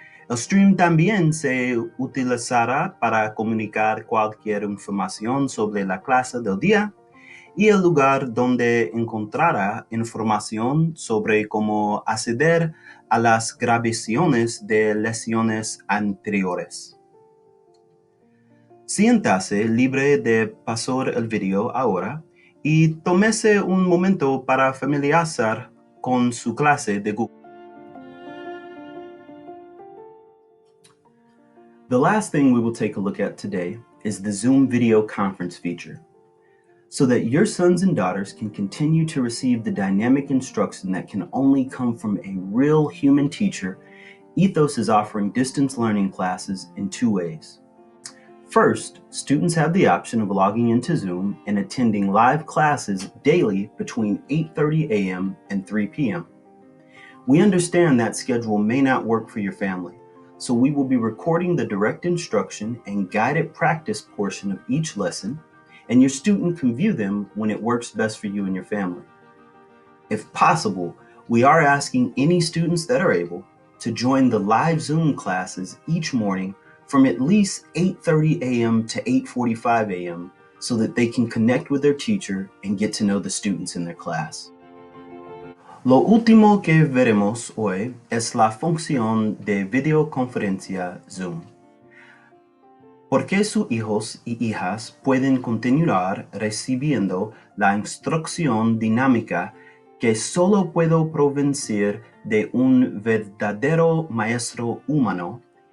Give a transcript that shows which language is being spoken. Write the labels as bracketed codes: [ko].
[es] El stream también se utilizará para comunicar cualquier información sobre la clase del día y el lugar donde encontrará información sobre cómo acceder a las grabaciones de lecciones anteriores. Siéntase libre de pasar el video ahora y tómese un momento para familiarizar con su clase de Google. [en] The last thing we will take a look at today is the Zoom video conference feature. So that your sons and daughters can continue to receive the dynamic instruction that can only come from a real human teacher, Ethos is offering distance learning classes in two ways. First, students have the option of logging into Zoom and attending live classes daily between 8:30 a.m. and 3 p.m. We understand that schedule may not work for your family, so we will be recording the direct instruction and guided practice portion of each lesson, and your student can view them when it works best for you and your family. If possible, we are asking any students that are able to join the live Zoom classes each morning from at least 8:30 a.m. to 8:45 a.m. so that they can connect with their teacher and get to know the students in their class. [es] Lo último que veremos hoy es la función de videoconferencia Zoom. ¿Por qué sus hijos y hijas pueden continuar recibiendo la instrucción dinámica que solo puedo provenir de un verdadero maestro humano?